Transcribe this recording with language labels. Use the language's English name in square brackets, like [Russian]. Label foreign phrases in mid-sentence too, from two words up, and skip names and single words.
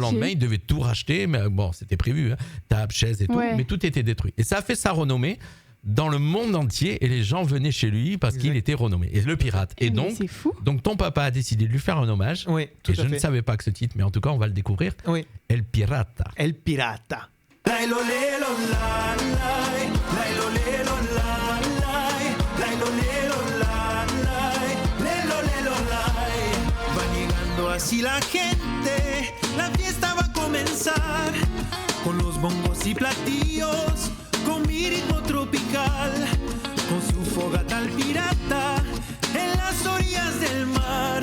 [French] lendemain, ils devaient tout racheter, mais bon, c'était prévu, hein, table, chaise et tout, Ouais. mais tout était détruit. Et ça a fait sa renommée dans le monde entier et les gens venaient chez lui parce qu'il Exact. était renommé. Et le pirate. Et Mais donc, c'est fou. ton papa a décidé de lui faire un hommage. Oui, tout Et à je fait. ne savais pas que ce titre, mais en tout cas, on va le découvrir. Oui. El Pirata. El Pirata. Lailo, lelo, la, lai. Lailo, lelo, la, lai. Lailo, lelo, la, lai. Lelo, lelo, lai. [Spanish] Va llegando así la gente, la fiesta va a comenzar. Con los bongos y platillos, con mi ritmo tropical. Con su fogata al pirata, en las orillas del mar.